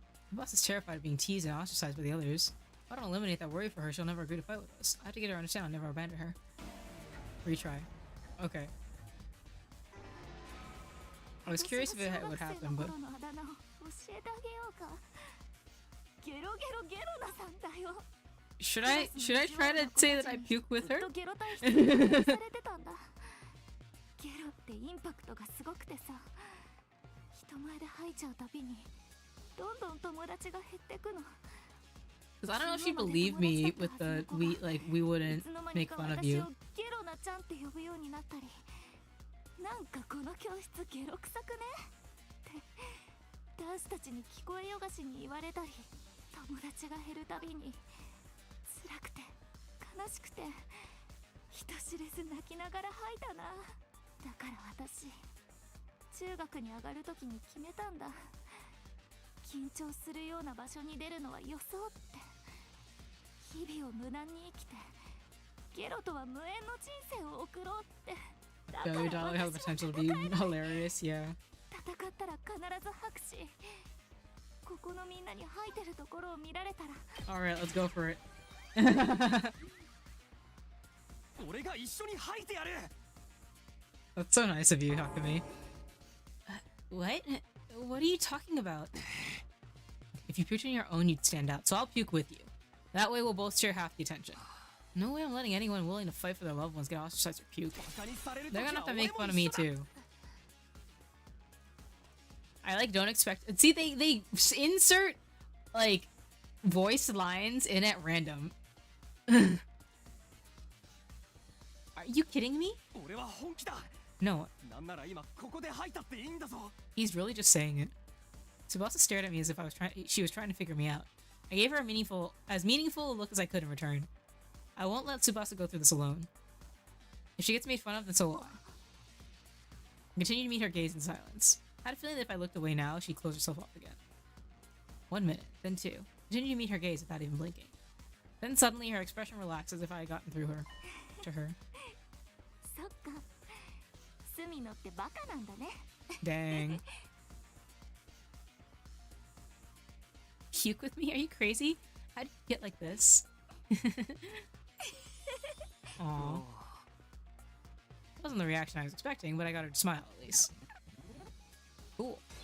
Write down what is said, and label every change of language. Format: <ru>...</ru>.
<en>The boss is terrified of being teased and ostracized by the others. If I don't eliminate that worry for her, she'll never agree to fight with us. I have to get her to understand I'll never abandon her. Retry. Okay. I was curious if it would happen, but</en> <ja>私の小学生の頃のあだ名を教えてあげようか。ゲロゲロゲロナさんだよ。</ja> <en>should I try to say that I puke with</en> <ja>ずっ</ja> <en>her?</en> <ja>とゲロ体質にバカにされてたんだ。ゲロってインパクトがすごくてさ、人前で吐いちゃうたびにどんどん友達が減ってくの。</ja> <en>Because I don't know if she believed me with the we wouldn't make fun of you.</en> <ja>ゲロナちゃんって呼ぶようになったり、なんかこの教室ゲロ臭くねって男子たちに聞こえよがしに言われたり、友達が減るたびに辛くて悲しくて人知れず泣きながら吐いたな。だから私、中学に上がる時に決めたんだ。緊張するような場所に出るのはよそうって。日々を無難に生きてゲロとは無縁の人生を送ろうって。だから</ja> <en>Very dollar have the potential to be hilarious, yeah.</en> <ja>戦ったら必ず吐くし、ここのみんなに吐いてるところを見られたら。</ja> <en>Alright, let's go for it.</en> <ja>俺が一緒に吐いてやる。</ja> <en>That's so nice of you, Hakame. What? What are you talking about? If you puked on your own, you'd stand out, so I'll puke with you. That way we'll both share half the attention. No way I'm letting anyone willing to fight for their loved ones get ostracized or puke. They're gonna have to make fun of me too. I don't expect. See, they insert like voice lines in at random. Are you kidding me?</en> <ja>俺は本気だ。</ja> <en>No,</en> <ja>なんなら今ここで吐いたっていいんだぞ。</ja> <en>he's really just saying it. Tsubasa stared at me as if she was trying to figure me out. I gave her a meaningful a look as I could in return. I won't let Tsubasa go through this alone. If she gets made fun of, then so will I. I continued to meet her gaze in silence. I had a feeling that if I looked away now, she'd close herself off again. 1 minute, then 2. Continued to meet her gaze without even blinking. Then suddenly her expression relaxed as if I had gotten through to her.</en> <ja>そっか、スミノってバカなんだね。</ja> <en>Dang. Puke with me? Are you crazy? How did you get like this? Aww. Wasn't the reaction I was expecting, but I got her to smile at least. Cool.</en>